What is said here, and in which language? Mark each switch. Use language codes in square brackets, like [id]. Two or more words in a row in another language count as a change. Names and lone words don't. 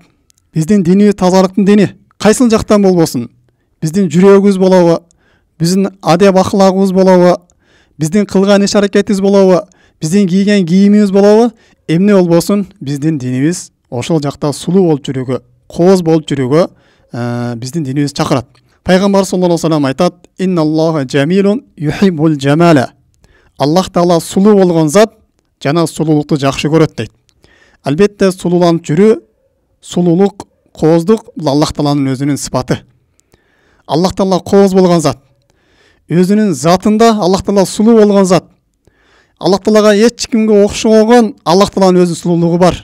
[ky] Биздин динибиз тазалыктын дини. Кайсыл жактан болбосун, биздин жүрөгүбүз болобу, биздин адеп аклагыбыз болобу, биздин кылган иш аракетибиз болобу, биздин кийген кийимибиз болобу, эмне болбосун, биздин динибиз ошол жакта сулуу болуп жүрүүгө, кооз болуп жүрүүгө биздин динибиз чакырат. [ar] Пайгамбар صلى الله عليه وسلم айтат: "إن الله جميل يحب الجمال." [ky] Аллах Таала сулуу болгон зат жана сулуулукту жакшы көрөт дейт. Албетте сулууланып жүрүү, сулуулук, кооздук бул Аллах Тааланын өзүнүн сыпаты. Аллах Таала кооз болгон зат. Өзүнүн затында Аллах Таала сулуу болгон зат. Аллах Таалага эч кимге окшогон Аллах Тааланын өзүнүн сулуулугу бар.